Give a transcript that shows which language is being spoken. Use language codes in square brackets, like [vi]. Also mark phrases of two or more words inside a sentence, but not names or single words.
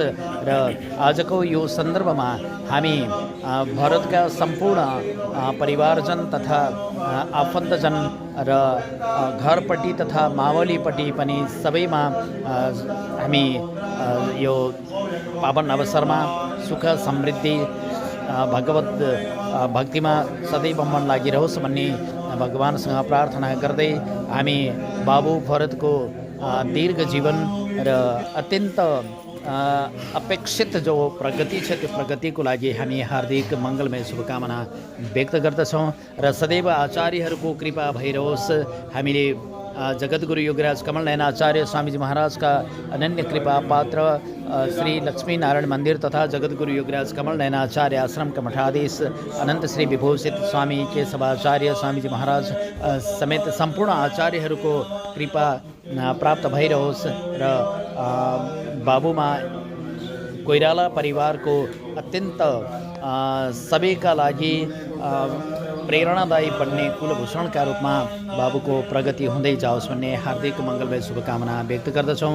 [ne] र आजको यो सन्दर्भमा हामी भरतका सम्पूर्ण परिवारजन तथा आफन्तजन र घरपट्टि तथा मावलीपट्टि पनि सबैमा हामी यो पावन अवसरमा सुख समृद्धि भगवत भक्तिमा सदैव मन लागिरहोस् भन्ने भगवानसँग प्रार्थना गर्दै हामी बाबु भरतको दीर्घ जीवन र अत्यन्त अपेक्षित जो प्रगति छ त्यो प्रगतिको लागि हामी हार्दिक मङ्गलमय शुभकामना व्यक्त गर्दछौँ र सदैव आचार्यहरूको कृपा भइरहोस्। हामीले जगद्गुरु योगीराज कमल नयन आचार्य स्वामीजी महाराजका अनन्य कृपा पात्र श्री लक्ष्मीनारायण मन्दिर तथा जगद्गुरु योगीराज कमल नयन आचार्य आश्रमका मठाधीश अनन्त श्री विभूषित स्वामी केशवाचार्य स्वामीजी महाराज समेत सम्पूर्ण आचार्यहरूको कृपा प्राप्त भइरहोस् र बाबुमा कोइराला परिवारको अत्यन्त सबैका लागि प्रेरणादायी बन्ने कुलभूषणका रूपमा बाबुको प्रगति हुँदै जाओस् भन्ने हार्दिक मङ्गलमय शुभकामना व्यक्त गर्दछौँ।